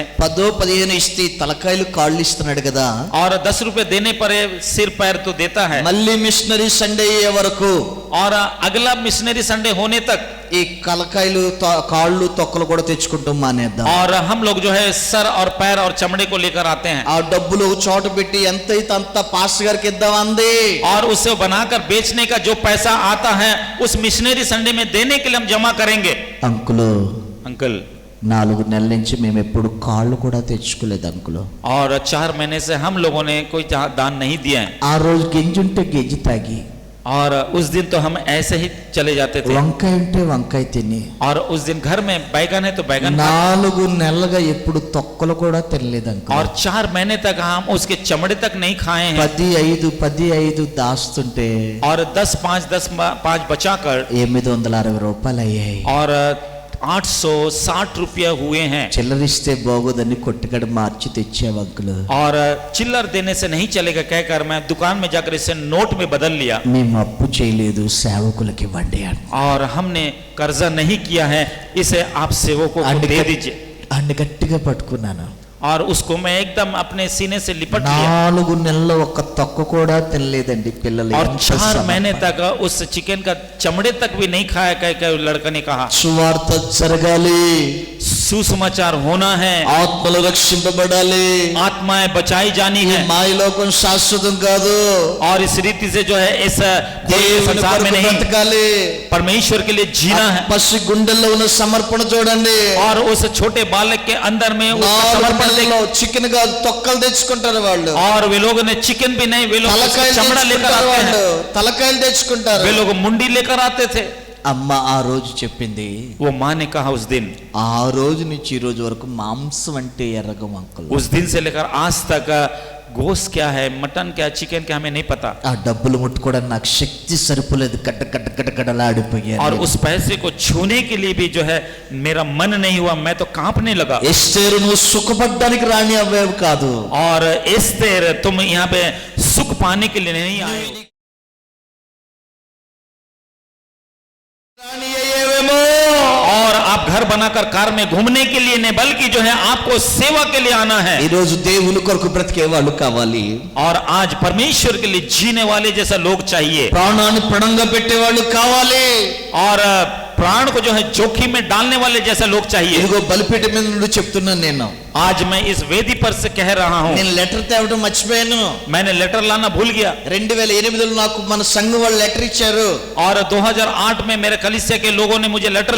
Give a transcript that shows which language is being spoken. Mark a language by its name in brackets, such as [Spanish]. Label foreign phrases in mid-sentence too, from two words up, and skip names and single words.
[Telugu] 10-15 ఇస్తే తలకాయలు కాళ్ళు ఇస్తున్నాడు కదా [Hindi] और 10 रुपए देने पर ये सिर पैर तो देता है [Telugu] మళ్ళీ మిషనరీ సండే అయ్యే వరకు [Hindi] और अगला मिशनरी संडे होने तक [Telugu] ఈ కలకాయలు కాళ్ళు తొక్కలు కూడా తెచ్చుకుంటాం మానేద్దాం [Hindi] और हम लोग जो है सर और पैर और चमड़े को लेकर आते हैं [Telugu] ఆ డబ్బులు ఒక చోట పెట్టి ఎంత అయితే అంత పాస్టర్ గారికి ఇద్దాం అంది [Hindi] और उसे बनाकर बेचने का जो पैसा आता है उस मिशनरी संडे में देने के लिए हम जमा करेंगे [Telugu] అంకులు [Hindi] अंकल [Telugu] 4 నెలల నుంచి మేము ఎప్పుడు కాళ్ళు కూడా తెచ్చుకోలేదు అంకులు [Hindi] और 4 महीने से हम लोगों ने कोई दान नहीं दिया है [Telugu] ఆ రోజు గింజుంటే గింజి తాగి [Hindi] और उस दिन तो हम ऐसे ही चले जाते थे [Telugu] వంకాయ ఉంటే వంకాయ తిని [Hindi] और उस दिन घर में बैगन है तो बैगन [Telugu] 4 నెలలుగా ఎప్పుడు తొక్కలు కూడా తినలేదు అంకుల్ [Hindi] और 4 महीने तक हम उसके चमड़े तक नहीं खाए हैं [Telugu] 10-5 దాస్తుంటే [Hindi] और 10-5 बचाकर [Telugu] 860 రూపాయలు అయ్యాయి [Hindi] और 860 रुपया हुए हैं [Telugu] చిల్లరిస్తే బాగోదని కొట్టుకడ మార్చి తెచ్చావు అంకుల్ [Hindi] और चिल्लर देने से नहीं चलेगा कहकर मैं दुकान में जाकर इसे नोट में बदल लिया [Telugu] మేము అప్పు చేయలేదు సేవకులకి ఇవ్వండి [Hindi] और हमने कर्जा नहीं किया है इसे आप सेवकों को दे दीजिए [Telugu] అన్ని గట్టిగా పట్టుకున్నాను [Hindi] और उसको मैं एकदम अपने सीने से लिपट लिया [Telugu] 4 నెలలు ఒక్క తొక్క కూడా తినలేదండి పిల్లలు [Hindi] और 4 महीने तक उस चिकन का चमड़े तक भी नहीं खाया कह लड़का ने कहा [Telugu] సువార్త జరగాలి [Hindi] सुसमाचार होना है [Telugu] ఆత్మలు రక్షింపబడాలి [Hindi] आत्माएं बचाई जानी [Telugu] ఈ [Hindi] है [Telugu] మాయలోకం శాశ్వతం కాదు [Hindi] और इस रीति से जो है इस [Telugu] దేవుని [Hindi] संसार में [Telugu] కొరకు [Hindi] नहीं [Telugu] బ్రతకాలి [Hindi] परमेश्वर के लिए जीना है [Telugu] పసి గుండెల్లో ఉన్న సమర్పణ చూడండి [Hindi] और उस छोटे बालक के अंदर में उसका 4 समर्पण [Telugu] నెలల్లో చికెన్ కాదు తొక్కలు తెచ్చుకుంటారు వాళ్ళు [Hindi] और वे लोगों ने चिकन भी नहीं वे लोग उसका [Telugu] తలకాయలు [Hindi] चमड़ा लेकर [Telugu] తెచ్చుకుంటారు [Hindi] आते [Telugu] వాళ్ళు [Hindi] हैं [Telugu] తలకాయలు తెచ్చుకుంటారు [Hindi] वे लोग मुंडी लेकर आते थे [Telugu] అమ్మ ఆ రోజు చెప్పింది [Hindi] वो माँ ने कहा उस दिन [Telugu] ఆ రోజు నుంచి ఈ రోజు వరకు మాంసం అంటే ఎర్రగం అంకుల్ [Hindi] उस दिन से लेकर आज तक गोश्त क्या है मटन क्या चिकन क्या हमें नहीं पता [Telugu] ఆ డబ్బులు ముట్టుకోవడానికి నాకు శక్తి సరిపోలేదు గడ్డలాడిపోయాను [Hindi] और उस पैसे को छूने के लिए भी जो है मेरा मन नहीं हुआ मैं तो कांपने लगा [Telugu] ఎస్తేరు నువ్వు సుఖపడ్డానికి రాని అవ్వేవి కాదు [Hindi] और एस्तेर तुम यहाँ पे सुख पाने के लिए नहीं आए हो। [Telugu] రాని అయ్యేవేమో [Hindi] और आप घर बनाकर कार में घूमने के लिए नहीं बल्कि जो है आपको सेवा के लिए आना है [Telugu] ఈ రోజు దేవుని కొరకు బ్రతికే వాళ్ళు కావాలి [Hindi] और आज परमेश्वर के लिए जीने वाले जैसा लोग चाहिए [Telugu] ప్రాణాన్ని పణంగా పెట్టే వాళ్ళు కావాలి [Hindi] और प्राण को जो है जोखिम में डालने वाले जैसा लोग चाहिए [Telugu] ఇదిగో బలిపీఠ మీద నుండి చెప్తున్నాను నేను [Hindi] आज मैं इस वेदी पर से कह रहा हूँ [Telugu] నేను లెటర్ తేవడం మర్చిపోయాను [Hindi] मैंने लेटर लाना भूल गया [Telugu] 2008లో నాకు మన సంఘం వాళ్ళు లెటర్ ఇచ్చారు [Hindi] और 2008 में मेरे कलीसिया के लोगों ने मुझे लेटर